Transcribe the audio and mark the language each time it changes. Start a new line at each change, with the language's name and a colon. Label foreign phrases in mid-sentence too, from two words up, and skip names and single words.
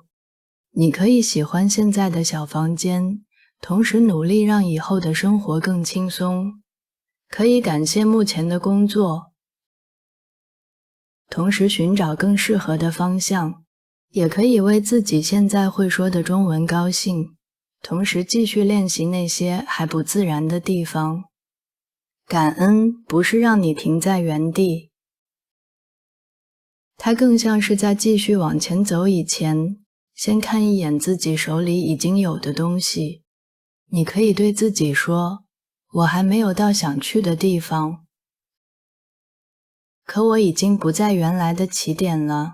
Chinese: 你可以喜歡現在的小房間，同時努力讓以後的生活更輕鬆。可以感謝目前的工作，同時尋找更適合的方向。也可以為自己現在會說的中文高興，同時繼續練習那些還不自然的地方。感恩不是讓你停在原地，它更像是在繼續往前走以前，先看一眼自己手裡已經有的東西。你可以對自己說，我還沒有到想去的地方，可我已經不在原來的起點了。